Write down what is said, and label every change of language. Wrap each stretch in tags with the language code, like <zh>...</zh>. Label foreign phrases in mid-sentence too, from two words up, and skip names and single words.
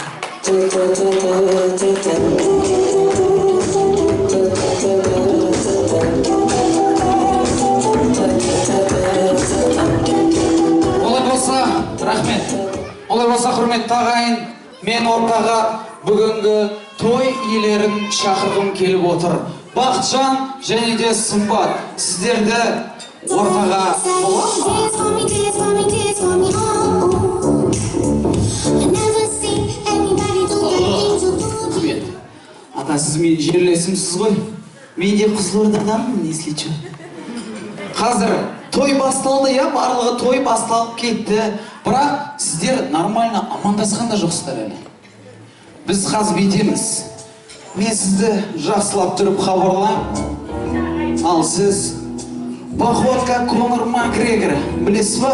<kk>Олай болса, рахмет. Олай болса, құрметті ағайын, мен ортаға бүгінгі той иелерін шақырғым келіп отыр. Бақытжан және де Сымбат, сіздерді ортаға бола ма?</kk> <en>Dance for me, dance for me, dance for me, oh. I never seen anybody do the things you do.</en> <kk>Рахмет. Ата, сіз менің жерлесімсіз ғой. Мен де Қызылордаданмын,</kk> <ru>если что.</ru> <kk>Қазір той басталды, я барлығы той басталып кетті. Бірақ сіздер нормально амандасқан да жоқсыздар әлі. Біз қазір бүйтеміз. Мен сізді жақсылап тұрып хабарлаймын. Ал сіз Походка Конор Макгрегор, білесіз ба?</kk>